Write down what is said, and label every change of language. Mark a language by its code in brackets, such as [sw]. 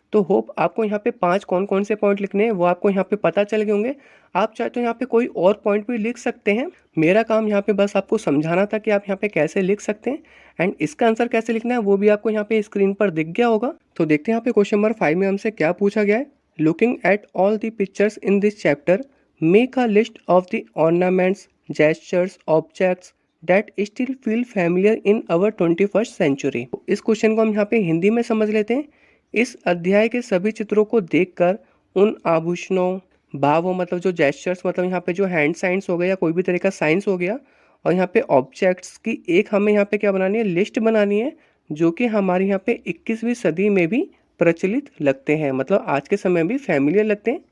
[hi] तो होप आपको यहाँ पे 5 कौन कौन से पॉइंट लिखने हैं वो आपको यहाँ पे पता चल गए होंगे। आप चाहे तो यहाँ पे कोई और पॉइंट भी लिख सकते हैं। मेरा काम यहाँ पे बस आपको समझाना था कि आप यहाँ पे कैसे लिख सकते हैं, एंड इसका आंसर कैसे लिखना है वो भी आपको यहाँ पे स्क्रीन पर दिख गया होगा। तो देखते हैं यहाँ पे क्वेश्चन नंबर 5 में हमसे क्या पूछा गया है। [en] Looking at all the pictures in this chapter, make a list of the ornaments, gestures, objects that still feel familiar in our 21st century। [hi] इस क्वेश्चन को हम यहाँ पे हिंदी में समझ लेते हैं। इस अध्याय के सभी चित्रों को देखकर उन आभूषणों, भावों, मतलब जो जेस्चर्स, मतलब यहाँ पे जो हैंड साइंस हो गया या कोई भी तरह का साइंस हो गया, और यहाँ पे ऑब्जेक्ट्स की एक हमें यहाँ पे क्या बनानी है, लिस्ट बनानी है, जो कि हमारे यहाँ पे 21वीं सदी में भी प्रचलित लगते हैं, मतलब आज के समय भी फैमिलियर लगते हैं।